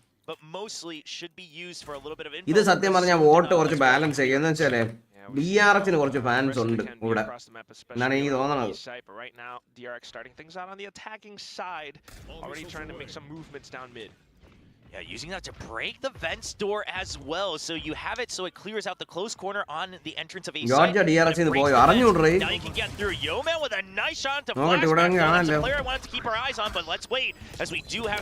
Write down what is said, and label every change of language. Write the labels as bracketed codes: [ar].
[en] but mostly should be used for a little bit of info. [ml] ഇത് സത്യം പറഞ്ഞാൽ vote കുറച്ച് ബാലൻസ് ചെയ്യും. എന്ന് വെച്ചാലേ DRXന് കുറച്ച് ഫാൻസ് ഉണ്ട് ഇവിടെ എന്നാണ് എനിക്ക് തോന്നുന്നത്. [en] Right now, DRX starting things out on the attacking side, already trying to make some movements down mid. Yeah, using that to break the vents door as well, so you have it so it clears out the close corner on the entrance of A site. DRX in the boy, [ml] അറിഞ്ഞൂടേ. [en] Now you can get through. Yoman with a nice shot to flash. That's a player I wanted to keep our eyes on, but let's wait as we do have.